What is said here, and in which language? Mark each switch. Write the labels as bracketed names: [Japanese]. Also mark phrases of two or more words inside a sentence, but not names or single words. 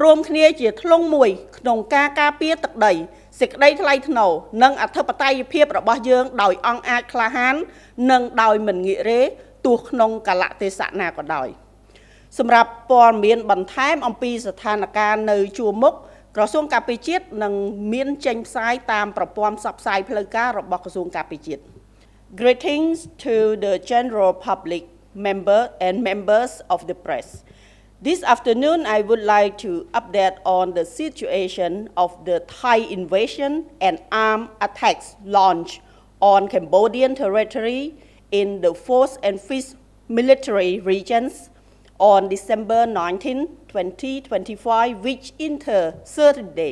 [Khmer] วมគ្នាជាធ្លុងមួយក្នុងការការពារទឹកដីសេចក្តីថ្លៃថ្នូរនិងអធិបតេយ្យភាពរបស់យើងដោយអង្គអាចក្លាហាននិងដោយមិនងាករេទោះក្នុងកលៈទេសៈណាក៏ដោយសម្រាប់ព័ត៌មានបន្ថែមអំពីស្ថានភាពនៅជួរមុខក្រសួងការពារជាតិនឹងមានចេញផ្សាយតាមប្រព័ន្ធផ្សព្វផ្សាយផ្លូវការរបស់ក្រសួងការពារជាតិ [English] Greetings to the general public members of the press. This afternoon, I would like to update on the situation of the Thai invasion and armed attacks launched on Cambodian territory in the 4th and 5th military regions on December 19, 2025, which enter certain day.